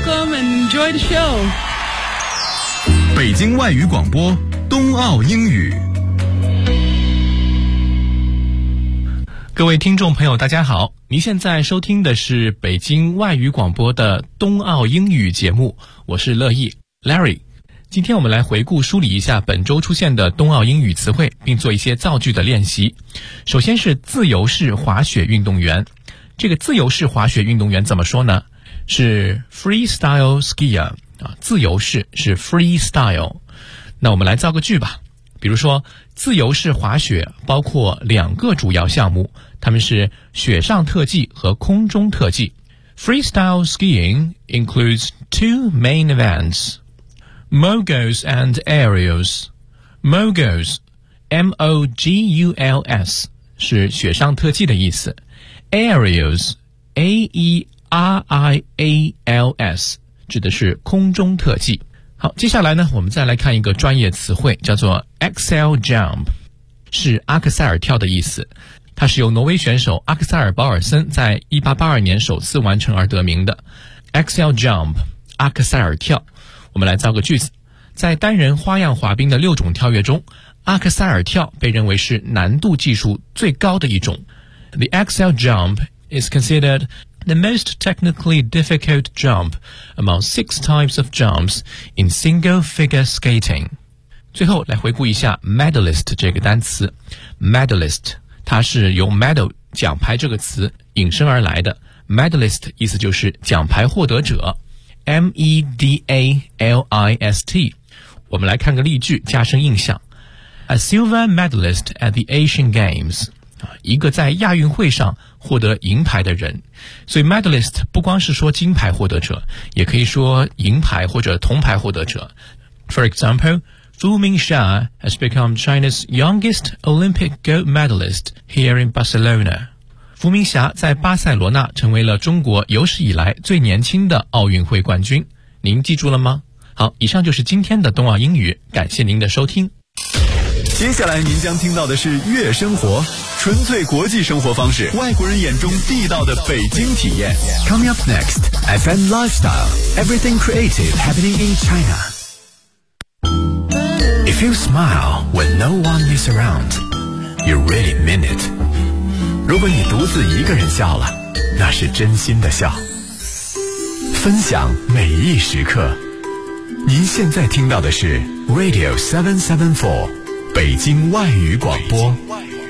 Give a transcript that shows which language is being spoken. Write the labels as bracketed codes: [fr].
[en] Welcome and enjoy the show. [zh] 北京外语广播，冬奥英语。各位听众朋友，大家好，您现在收听的是北京外语广播的冬奥英语节目，我是乐意 Larry。今天我们来回顾梳理一下本周出现的冬奥英语词汇，并做一些造句的练习。首先是自由式滑雪运动员，这个自由式滑雪运动员怎么说呢？是 freestyle skier 啊，自由式是 freestyle。那我们来造个句吧，比如说，自由式滑雪包括2个主要项目，它们是雪上特技和空中特技。 [en] Freestyle skiing includes 2 main events: moguls and aerials. [zh] Moguls, M-O-G-U-L-S 是雪上特技的意思。 Aerials, A-E-R-I-A-L-S 指的是空中特技。好，接下来呢，我们再来看一个专业词汇，叫做 Axel Jump， 是阿克塞尔跳的意思。它是由挪威选手阿克塞尔·保尔森在1882年首次完成而得名的。 Axel Jump， 阿克塞尔跳。我们来造个句子，在单人花样滑冰的6种跳跃中，阿克塞尔跳被认为是难度技术最高的一种。 [en] The Axel Jump is considered the most technically difficult jump among 6 types of jumps in single-figure skating. [zh] 最后来回顾一下 medalist 这个单词。medalist 它是由 medal 奖牌这个词引申而来的。 medalist 意思就是奖牌获得者。M-E-D-A-L-I-S-T 我们来看个例句加深印象。 [en] A silver medalist at the Asian Games. [zh] 一个在亚运会上获得银牌的人，所以 medalist 不光是说金牌获得者，也可以说银牌或者铜牌获得者。 [en] For example, Fu Mingxia has become China's youngest Olympic gold medalist here in Barcelona. [zh] 傅明霞在巴塞罗那成为了中国有史以来最年轻的奥运会冠军。您记住了吗？好，以上就是今天的冬奥英语，感谢您的收听。接下来您将听到的是悦生活，纯粹国际生活方式，外国人眼中地道的北京体验。 [en] Coming up next, FM Lifestyle, everything creative happening in China. If you smile when no one is around, you really mean it. [zh] 如果你独自一个人笑了，那是真心的笑。分享每一时刻，您现在听到的是 Radio 774北京外语广播。